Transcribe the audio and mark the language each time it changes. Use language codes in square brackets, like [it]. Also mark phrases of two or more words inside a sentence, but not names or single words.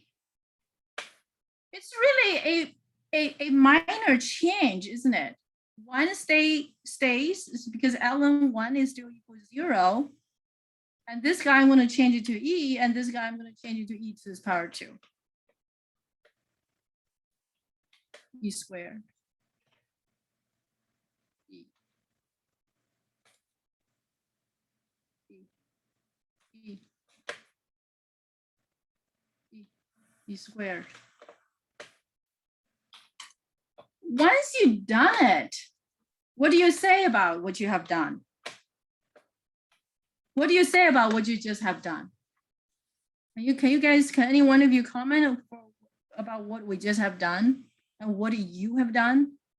[en] It's really a minor change, isn't it? One stays because ln 1 is still equal to 0. And this guy, I'm going to change it to e, and this guy, I'm going to change it to e to the power 2. E squared. E. E. E. E. E squared. Once you've done it, what do you say about what you have done? What do you say about what you just have done? Can any one of you comment about what we just have done and what you have done?